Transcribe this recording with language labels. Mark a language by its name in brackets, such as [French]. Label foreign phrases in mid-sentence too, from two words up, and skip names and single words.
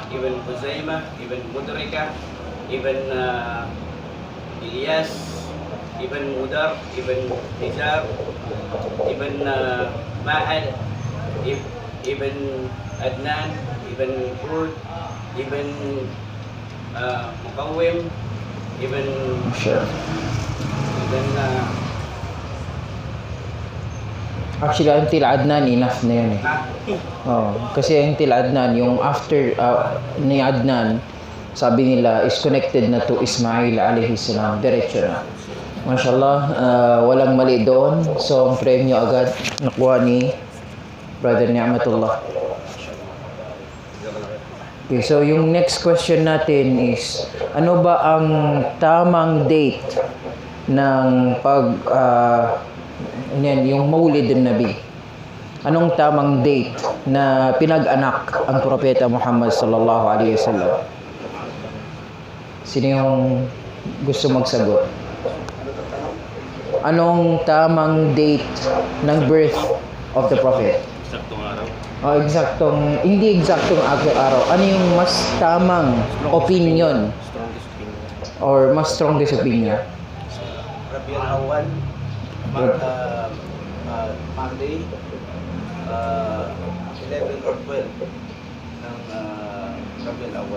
[Filipino] Ibn Huzaimah, Ibn Mudrika, Ibn Ilyas, Ibn Mudar, Ibn Hijab, Ibn Ma'ad, Ibn Adnan, Ibn Hud, Ibn Muqawwim, Ibn Actually, ang Til Adnan, enough na yun eh. Oh, kasi ang Til Adnan, yung after ni Adnan, sabi nila, [English] is connected na to Ismail [Arabic] عليه السلام. [Filipino] Diretso na. Mashallah, walang mali doon. So, ang premyo agad nakuha ni Brother Ni'matullah. Okay, so yung [English] next question [Filipino] natin is, ano ba ang tamang date ng yung Maulid Nabi? Anong tamang date na pinag-anak ang Propeta Muhammad [Arabic] صلى الله عليه وسلم? [Filipino] Sino yung gusto magsagot? Anong tamang date ng [English] birth of the Prophet? [Filipino] Hindi eksaktong araw. Ano yung mas tamang opinion? [English] Or mas strongest opinion? Rabiul Awwal, Monday, 11 or 12 ng Rabiul Awwal.